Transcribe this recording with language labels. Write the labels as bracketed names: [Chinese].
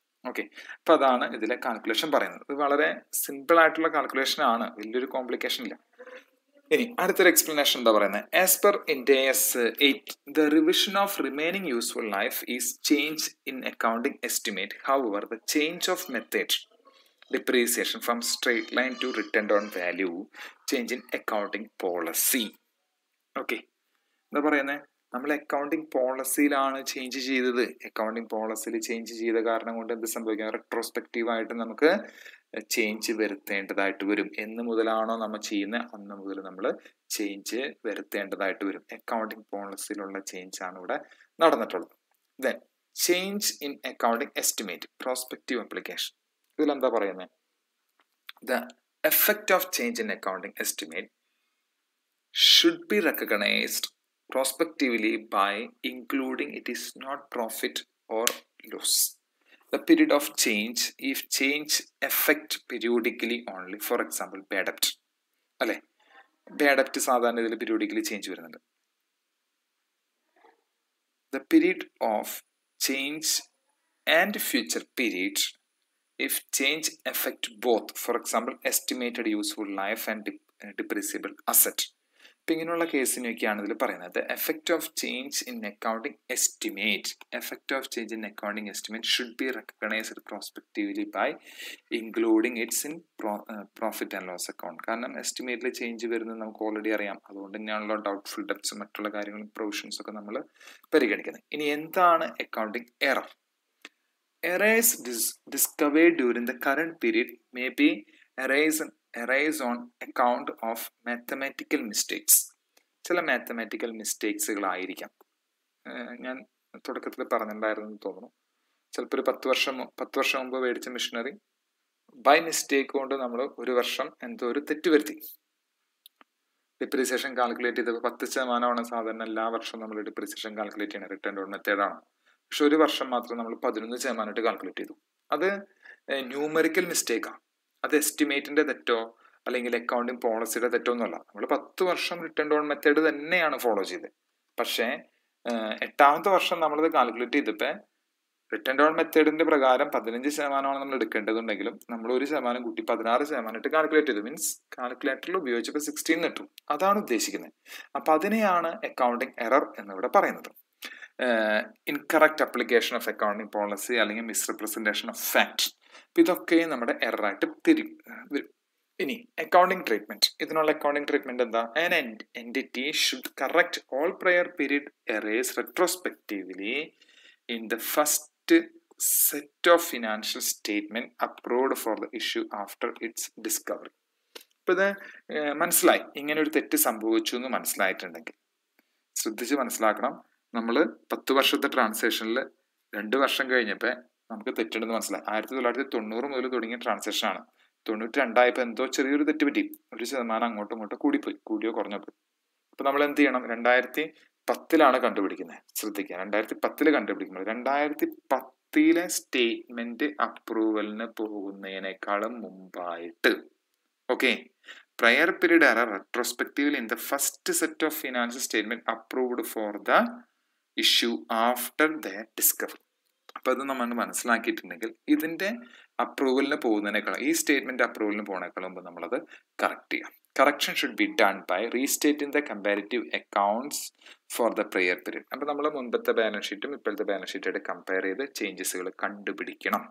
[Malayalam] Okay, അപ്പൊ അതാണ് ഇതിലെ കാൽക്കുലേഷൻ പറയുന്നത്. ഇത് വളരെ സിമ്പിൾ ആയിട്ടുള്ള കാൽക്കുലേഷൻ ആണ്, വലിയൊരു കോംപ്ലിക്കേഷൻ ഇല്ല. ഇനി അടുത്തൊരു എക്സ്പ്ലനേഷൻ എന്താ പറയുന്നത്? [English] As per Ind AS 8 the revision of remaining useful life is change in accounting estimate. However the change of method depreciation from straight line to written down value, change in accounting policy. [Malayalam] Okay, എന്താ പറയുന്നത്? നമ്മൾ accounting പോളിസിയിലാണ് change ചെയ്തത്. Accounting പോളിസിയിൽ change ചെയ്ത കാരണം കൊണ്ട് എന്ത് സംഭവിക്കാം? Retrospective ആയിട്ട് നമുക്ക് ചേഞ്ച് വരുത്തേണ്ടതായിട്ട് വരും. എന്ന് മുതലാണോ നമ്മൾ ചെയ്യുന്നത് അന്ന് മുതൽ നമ്മൾ ചേഞ്ച് വരുത്തേണ്ടതായിട്ട് വരും. അക്കൗണ്ടിങ് പോളിസിയിലുള്ള ചേഞ്ച് ആണ് ഇവിടെ നടന്നിട്ടുള്ളത്. [English] Then change in accounting estimate prospective application. [Malayalam] ഇതിലെന്താ പറയുന്നത്? [English] The effect of change in accounting estimate should be recognized prospectively by including it is not profit or loss. The period of change, if change affect periodically only, for example bad debt [Malayalam] അല്ലെ, bad debt സാധാരണ ഇതിൽ periodically change വരുന്നുണ്ട്. [English] The period of change and future period if change affect both, for example estimated useful life and depreciable asset. [Malayalam] ഇപ്പം ഇങ്ങനെയുള്ള കേസിനൊക്കെയാണ് ഇതിൽ പറയുന്നത്. [English] Effect of change in accounting estimate, effect of change in accounting estimate should be recognised prospectively by including its in profit and loss account. [Malayalam] കാരണം എസ്റ്റിമേറ്റിൽ change വരുന്നത് നമുക്ക് already അറിയാം. അതുകൊണ്ട് തന്നെയാണല്ലോ ഡൗട്ട്ഫുൾ ഡെപ്റ്റ്സും മറ്റുള്ള കാര്യങ്ങളും പ്രൊവിഷൻസ് ഒക്കെ നമ്മൾ പരിഗണിക്കുന്നത്. ഇനി എന്താണ് accounting error? [English] Errors discovered during the current period may be arise on account of mathematical mistakes. [Malayalam] ചില മാത്തമാറ്റിക്കൽ മിസ്റ്റേക്സുകളായിരിക്കാം. ഞാൻ തുടക്കത്തിൽ പറഞ്ഞിട്ടുണ്ടായിരുന്നു തോന്നുന്നു. ചിലപ്പോൾ ഒരു 10 വർഷം മുമ്പ് മേടിച്ച മെഷീനറി ബൈ മിസ്റ്റേക്ക് കൊണ്ട് നമ്മൾ ഒരു വർഷം എന്തോ ഒരു തെറ്റ് വരുത്തി. ഡിപ്രീസിയേഷൻ കാൽക്കുലേറ്റ് ചെയ്തപ്പോൾ 10% സാധാരണ എല്ലാ വർഷവും നമ്മൾ ഡിപ്രീസിയേഷൻ കാൽക്കുലേറ്റ് ചെയ്യുന്നത് റിട്ടേൺ ഡൗൺ മെത്തേഡാണ്. പക്ഷെ ഒരു വർഷം മാത്രം നമ്മൾ 11% കാൽക്കുലേറ്റ് ചെയ്തു. അത് ന്യൂമറിക്കൽ മിസ്റ്റേക്കാണ്. അത് എസ്റ്റിമേറ്റിന്റെ തെറ്റോ അല്ലെങ്കിൽ അക്കൗണ്ടിങ് പോളിസിയുടെ തെറ്റോ ഒന്നുമല്ല. നമ്മൾ 10 വർഷം റിട്ടേൺ ഡൗൺ മെത്തേഡ് തന്നെയാണ് ഫോളോ ചെയ്തത്. പക്ഷേ 8ാമത്തെ വർഷം നമ്മളത് കാൽക്കുലേറ്റ് ചെയ്തപ്പോൾ റിട്ടേൺ ഡൗൺ മെത്തേഡിന്റെ പ്രകാരം 15% നമ്മൾ എടുക്കേണ്ടതുണ്ടെങ്കിലും നമ്മൾ 1% കൂട്ടി 16% ഇട്ട് കാൽക്കുലേറ്റ് ചെയ്തു. മീൻസ് കാൽക്കുലേറ്ററിൽ ഉപയോഗിച്ചപ്പോൾ 16 കിട്ടും. അതാണ് ഉദ്ദേശിക്കുന്നത്. അപ്പൊ അതിനെയാണ് അക്കൗണ്ടിങ് എറർ എന്നിവിടെ പറയുന്നത്. [English] Incorrect application of accounting policy അല്ലെങ്കിൽ misrepresentation of fact. [Malayalam] അപ്പൊ ഇതൊക്കെ നമ്മുടെ എററായിട്ട് വരും. ഇനി അക്കൗണ്ടിങ് ട്രീറ്റ്മെന്റ്. ഇതിനുള്ള അക്കൗണ്ടിങ് ട്രീറ്റ്മെന്റ് എന്താ? [English] An entity should correct all prior period errors retrospectively in the first set of financial statement approved for the issue after its discovery. [Malayalam] ഇപ്പൊ ഇത് മനസ്സിലായി, ഇങ്ങനെ ഒരു തെറ്റ് സംഭവിച്ചു എന്ന് മനസ്സിലായിട്ടുണ്ടെങ്കിൽ ശ്രദ്ധിച്ച് മനസ്സിലാക്കണം. നമ്മൾ 10 വർഷത്തെ ട്രാൻസാക്ഷനിൽ 2 വർഷം കഴിഞ്ഞപ്പോൾ നമുക്ക് തെറ്റുണ്ടെന്ന് മനസ്സിലായി. 1990 മുതൽ തുടങ്ങിയ ട്രാൻസാക്ഷൻ ആണ്. 92 എന്തോ ചെറിയൊരു തെറ്റ് പറ്റി, 1% അങ്ങോട്ടും ഇങ്ങോട്ടും കൂടിയോ കുറഞ്ഞോ പോയി. അപ്പൊ നമ്മൾ എന്ത് ചെയ്യണം? 2010 കണ്ടുപിടിക്കുന്നത്. ശ്രദ്ധിക്കുക, 2010 കണ്ടുപിടിക്കുന്നത്. 2010 സ്റ്റേറ്റ്മെന്റ് അപ്രൂവലിന് പോകുന്നതിനേക്കാളും മുമ്പായിട്ട് okay [English] prior period error retrospectively in the first set of financial statement approved for the issue after their discovery. [Malayalam] അപ്പൊ അത് നമ്മൾ മനസ്സിലാക്കിയിട്ടുണ്ടെങ്കിൽ ഇതിന്റെ അപ്രൂവലിന് പോകുന്നതിനേക്കാളും, ഈ സ്റ്റേറ്റ്മെന്റ് അപ്രൂവലിന് പോകുന്നതിനേക്കാളും മുമ്പ് നമ്മളത് കറക്റ്റ് ചെയ്യാം. [English] Correction should be done by restating the comparative accounts for the prior period. [Malayalam] അപ്പൊ നമ്മൾ മുൻപത്തെ ബാലൻസ് ഷീറ്റും ഇപ്പോഴത്തെ ബാലൻസ് ഷീറ്റായിട്ട് കമ്പയർ ചെയ്ത് ചേഞ്ചസുകൾ കണ്ടുപിടിക്കണം.